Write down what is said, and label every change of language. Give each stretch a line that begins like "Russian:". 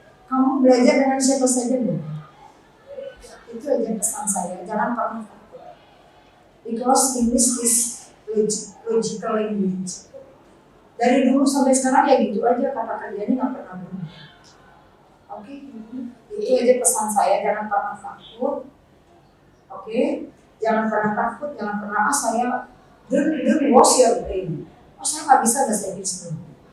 Indonesian: Kamu belajar dengan siapa saja boleh. Itu aja pesan saya, jangan pernah takut.
English: Because English is logical language.
Indonesian: Dari dulu sampai sekarang ya gitu aja, kata kerjanya nggak pernah berubah. Oke, itu aja pesan saya, jangan pernah takut. Oke, jangan pernah takut, jangan pernah saya
English: don't wash your brain.
Indonesian: Oh saya nggak bisa bahasa Inggris dulu.